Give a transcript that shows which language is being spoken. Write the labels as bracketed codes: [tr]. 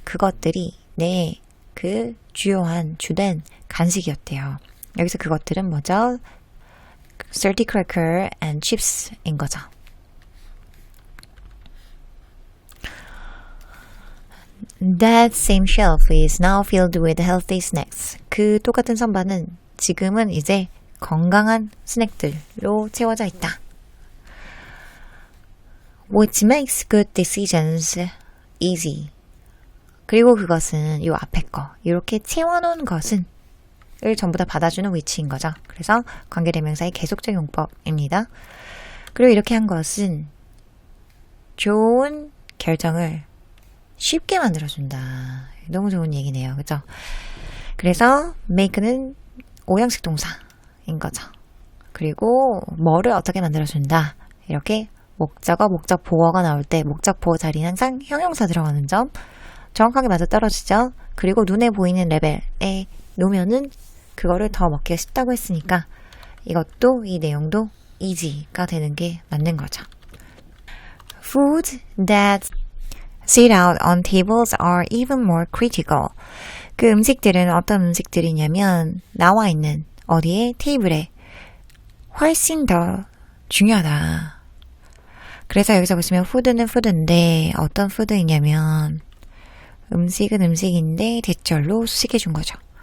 [ko] 그것들이 내 그 주된 간식이었대요. 여기서 그것들은 뭐죠? [en] Salty cracker and chips인 [ko] 거죠. [en] That same shelf is now filled with healthy snacks. [ko] 그 똑같은 선반은 지금은 이제 건강한 스낵들로 채워져 있다. [en] Which makes good decisions easy. [ko] 그리고 그것은 요 앞에 거 이렇게 채워놓은 것은 을 전부 다 받아주는 위치인 거죠. 그래서 관계대명사의 계속적 용법입니다. 그리고 이렇게 한 것은 좋은 결정을 쉽게 만들어준다. 너무 좋은 얘기네요. 그죠? 그래서 make는 오형식 동사인 거죠. 그리고 뭐를 어떻게 만들어준다. 이렇게 목적어, 목적 보어가 나올 때 목적 보어 자리는 항상 형용사 들어가는 점 정확하게 맞아 떨어지죠. 그리고 눈에 보이는 레벨에 놓으면은 그거를 더 먹기가 쉽다고 했으니까 이것도 이 내용도 easy가 되는 게 맞는 거죠. [en] Food that sit out on tables are even more critical. [ko] 그 음식들은 어떤 음식들이냐면 나와 있는 어디에 테이블에 훨씬 더 중요하다. 그래서 여기서 보시면 푸드는 푸드인데 어떤 푸드이냐면 음식은 음식인데 대절로 수식해 준 거죠.